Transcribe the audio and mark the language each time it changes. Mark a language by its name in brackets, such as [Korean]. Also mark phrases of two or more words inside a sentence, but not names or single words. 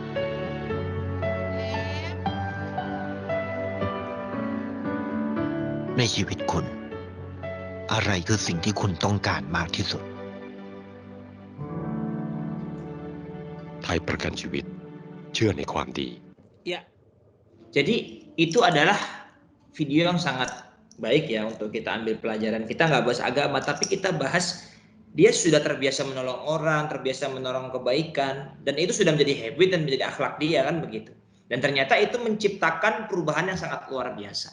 [Thai] ในชีวิตคุณ อะไรคือสิ่งที่คุณต้องการมากที่สุด ไทยประกันชีวิตเชื่อในความดี [Indonesian] Ya, jadi itu adalah video yang sangat baik ya untuk kita ambil pelajaran. Kita nggak bahas agama, tapi kita bahas dia sudah terbiasa menolong orang, terbiasa menolong kebaikan, dan itu sudah menjadi habit dan menjadi akhlak dia kan begitu. Dan ternyata itu menciptakan perubahan yang sangat luar biasa.